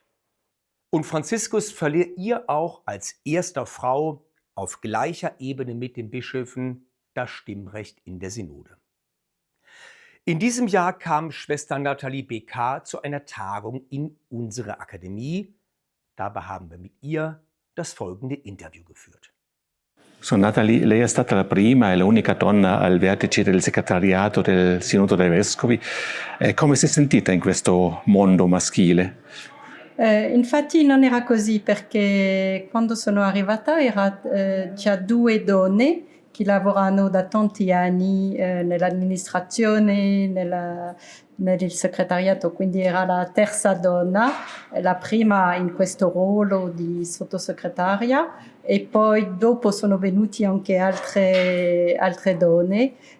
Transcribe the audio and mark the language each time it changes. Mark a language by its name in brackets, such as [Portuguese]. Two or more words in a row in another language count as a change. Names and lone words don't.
[German] Und Franziskus verlieh ihr auch als erster Frau auf gleicher Ebene mit den Bischöfen das Stimmrecht in der Synode. In diesem Jahr kam Schwester Nathalie Bécard zu einer Tagung in unsere Akademie. Dabei haben wir mit ihr das folgende Interview geführt. So, Nathalie, [Italian] lei è stata la prima e l'unica donna al vertice del segretariato del Sinodo dei Vescovi. Come si è sentita in questo mondo maschile? Infatti non era così, perché quando sono arrivata era già 2 donne che lavorano da tanti anni nell'amministrazione, nel segretariato, quindi era la terza donna, la prima in questo ruolo di sottosegretaria, e poi dopo sono venuti anche altre donne,